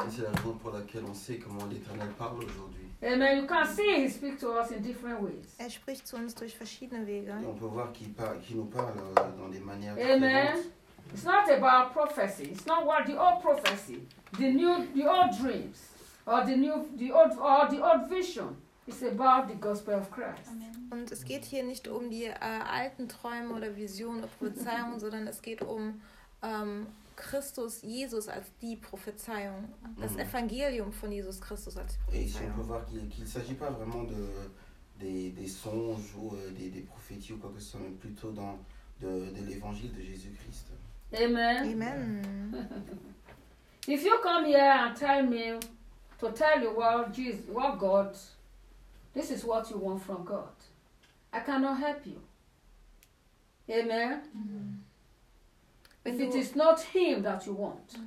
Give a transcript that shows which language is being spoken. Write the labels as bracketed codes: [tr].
[fr] C'est la raison pour laquelle on sait comment l'Éternel parle aujourd'hui. Amen. [en] You can see he speaks to us in different ways. [de] Er spricht zu uns durch verschiedene Wege. [fr] Et on peut voir qu'il nous parle dans des manières différentes. [en] Amen. It's not about prophecy. It's not what the old prophecy, the old dreams. Or the old vision is about the gospel of Christ. Amen. [de] Und es geht hier nicht um die alten Träume oder Visionen oder Prophezeiungen, sondern es geht um Christus Jesus als die Prophezeiung, das Evangelium von Jesus Christus als Prophezeiung. [fr] Et si on peut voir qu'il s'agit pas vraiment des songes ou des prophéties ou quoi que ce soit, mais plutôt dans de l'évangile de Jésus-Christ. Amen. Amen. [en] If you come here and tell me to tell you what Jesus, what God, this is what you want from God. I cannot help you. Amen. Mm-hmm. If it is not him that you want,